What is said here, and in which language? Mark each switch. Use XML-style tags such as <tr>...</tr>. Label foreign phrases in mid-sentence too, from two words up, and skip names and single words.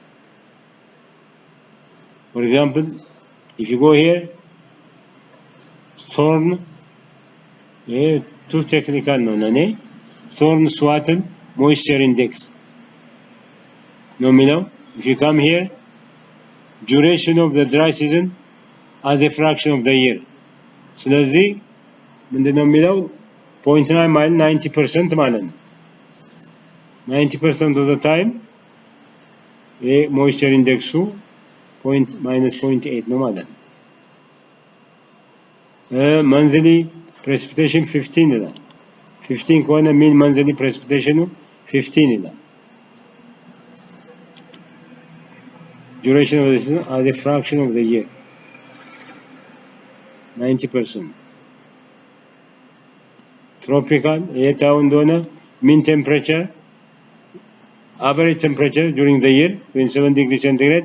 <en>For example, if you go here, Thorn, too technical no, nane. Thorn Swattle moisture index. Nominal. If you come here, duration of the dry season as a fraction of the year.</en> <am>ስለዚህ ምንድነው የሚለው 0.9 ማለት 90% ማለት ነው 90%</am> <en>of the time moisture index -0.8</en> <am>ነው ማለት ነው</am> <en>monthly precipitation 15</en> <am>ይላል 15 ከሆነ</am> <en>mean monthly precipitation 15 ይላል duration of the season as a fraction of the year 90%. Tropical, mean temperature, average temperature during the year, 27 degrees centigrade.</en>